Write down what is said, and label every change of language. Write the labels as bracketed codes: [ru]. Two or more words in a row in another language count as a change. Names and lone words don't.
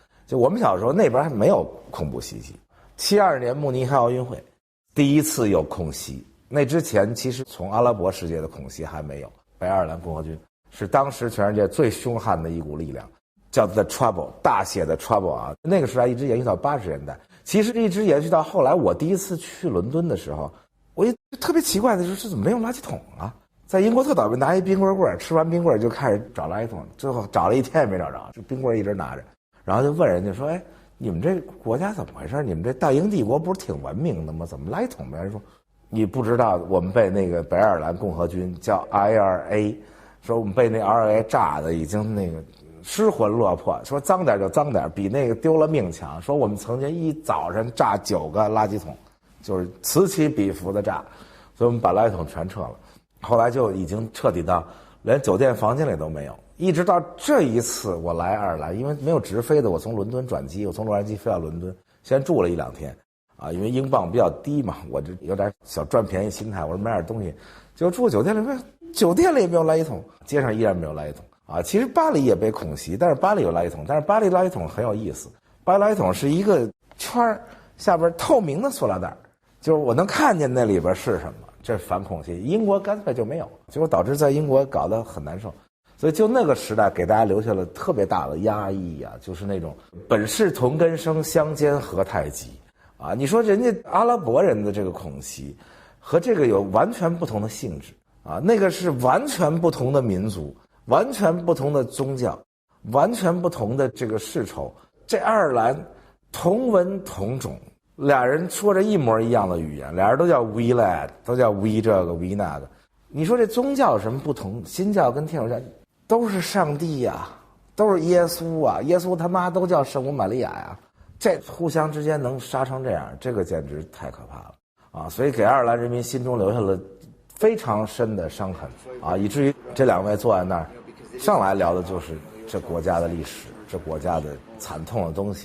[zh] 就我們小時候那邊還沒有恐怖襲擊，72年慕尼黑奧運會第一次有恐襲，那之前其實從阿拉伯世界的恐襲還沒有。北愛爾蘭共和軍是當時全世界最凶悍的一股力量，叫 The Trouble，大寫的 Trouble 啊。那個時代一直延續到80年代，其實一直延續到後來。我第一次去倫敦的時候，我也特別奇怪的就是怎麼沒有垃圾桶啊？在英國特倒霉，拿一冰棍棍，吃完冰棍就開始找垃圾桶，最後找了一天也沒找着，就冰棍一直拿着，然後就問人家說：“哎，你們這國家怎麼回事？你們這大英帝國不是挺文明的嗎？怎麼垃圾桶沒人說？你不知道，我們被那個北愛爾蘭共和軍叫 IRA， 說我們被那 IRA 炸的已經那個失魂落魄，說髒點就髒點，比那個丟了命強。說我們曾經一早上炸9個垃圾桶，就是此起彼伏的炸，所以我們把垃圾桶全撤了。後來就已經徹底到連酒店房間裡都沒有。一直到這一次我來愛爾蘭，因為沒有直飛的，我從倫敦轉機，我從洛杉磯飛到倫敦，先住了1-2天啊，因為英鎊比較低嘛，我这有點小賺便宜心態，我說買點東西，結果住酒店裡，酒店裡也沒有垃圾桶，街上依然沒有垃圾桶啊。其實巴黎也被恐襲，但是巴黎有垃圾桶，但是巴黎垃圾桶很有意思，巴黎垃圾桶是一個圈，下邊透明的塑料袋，就是我能看見那裡邊是什麼。這反恐襲，英國乾脆就沒有，結果導致在英國搞得很難受。所以就那個時代給大家留下了特別大的壓抑啊，就是那種本是同根生，相煎何太急啊！你說人家阿拉伯人的這個恐襲和這個有完全不同的性質啊，那個是完全不同的民族，完全不同的宗教，完全不同的這個世仇， 這愛爾蘭同文同種，俩人說着一模一樣的語言，俩人都叫 [en] We Lad， [zh] 都叫 We 这個 We 那個。你說這宗教有什麼不同？新教跟天主教都是上帝呀，都是耶穌啊，耶穌他媽都叫聖母瑪利亞呀，這互相之間能殺成這樣，這個簡直太可怕了啊！所以給愛爾蘭人民心中留下了非常深的傷痕啊，以至於這兩位坐在那兒，上來聊的就是這國家的歷史，這國家的慘痛的東西。